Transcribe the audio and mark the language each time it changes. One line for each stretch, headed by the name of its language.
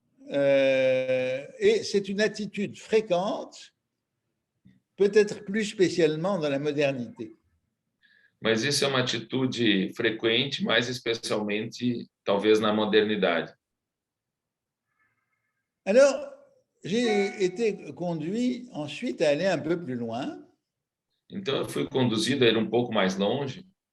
French: et c'est une attitude fréquente, peut-être plus spécialement dans la modernité.
Portuguese: Mas isso é uma atitude frequente, mais especialmente, talvez, na modernidade.
French: Alors, j'ai été conduit ensuite à aller un peu plus loin
Portuguese: Então, eu fui conduzido a ir um pouco mais longe